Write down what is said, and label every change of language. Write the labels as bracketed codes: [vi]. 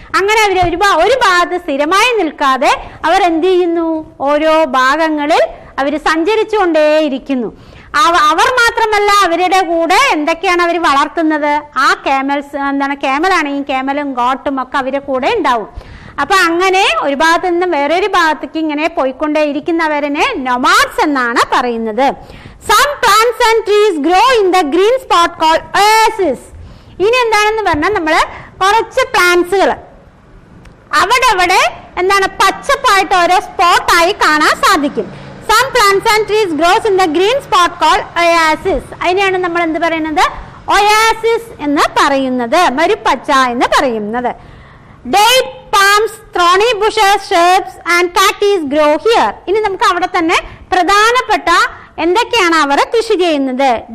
[ml] അങ്ങനെ അവർ ഒരു ഭാഗത്ത് സ്ഥിരമായി നിൽക്കാതെ അവർ എന്ത് ചെയ്യുന്നു, ഓരോ ഭാഗങ്ങളിൽ അവർ സഞ്ചരിച്ചുകൊണ്ടേയിരിക്കുന്നു. അവർ മാത്രമല്ല, അവരുടെ കൂടെ എന്തൊക്കെയാണ് അവർ വളർത്തുന്നത്? ആ ക്യാമലാണെങ്കിൽ ക്യാമലും ഗോട്ടും ഒക്കെ അവരുടെ കൂടെ ഉണ്ടാവും. അപ്പൊ അങ്ങനെ ഒരു ഭാഗത്ത് നിന്ന് വേറൊരു ഭാഗത്തേക്ക് ഇങ്ങനെ പോയിക്കൊണ്ടേ ഇരിക്കുന്നവരനെ nomads എന്നാണ് പറയുന്നത്. [en] Some plants and trees grow in the green spot called oasis. [ml] ഇനി എന്താണെന്ന് പറഞ്ഞാൽ നമ്മള് കുറച്ച് പ്ലാന്റ്സുകൾ അവിടെ എന്താണ് പച്ചപ്പായിട്ട് ഓരോ സ്പോട്ടായി കാണാൻ സാധിക്കും. [en] Some plants and trees grows in the green spot called oasis. [ml] അതിനെയാണ് നമ്മൾ എന്ത് പറയുന്നത്? oasis എന്ന് പറയുന്നത്, മരുപ്പച്ച എന്ന് പറയുന്നത്. [en] Date palms, thorny bushes, shrubs and cactus grow here. [ml] ഇനി നമുക്ക് അവിടെ തന്നെ പ്രധാനപ്പെട്ട എന്തൊക്കെയാണ് അവർ കൃഷി ചെയ്യുന്നത്?